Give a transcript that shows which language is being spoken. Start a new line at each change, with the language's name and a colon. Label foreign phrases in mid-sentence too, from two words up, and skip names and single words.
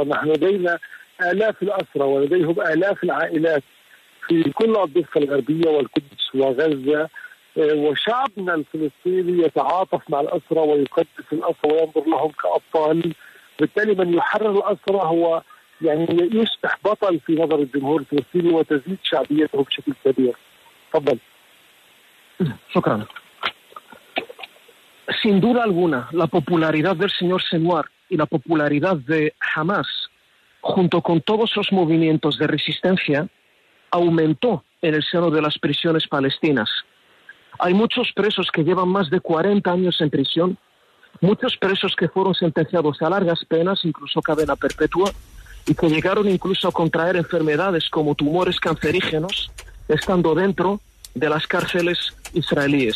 Arabic: نحن لدينا آلاف الأسرى ولديهم آلاف العائلات في كل الضفة الغربية والقدس وغزة، وشعبنا الفلسطيني يتعاطف مع الأسرى ويقدس الأسرى وينظر لهم كأبطال. بالتالي من يحرر الأسرى هو يعني يصبح بطل في نظر الجمهور الفلسطيني وتزيد شعبيته بشكل كبير. تفضل. شكرا.
Spanish: Sin duda alguna, la popularidad del señor Senwar y la popularidad de Hamas, junto con todos los movimientos de resistencia, aumentó en el seno de las prisiones palestinas. Hay muchos presos que llevan más de 40 años en prisión, muchos presos que fueron sentenciados a largas penas, incluso cadena perpetua, y que llegaron incluso a contraer enfermedades como tumores cancerígenos, estando dentro de las cárceles israelíes.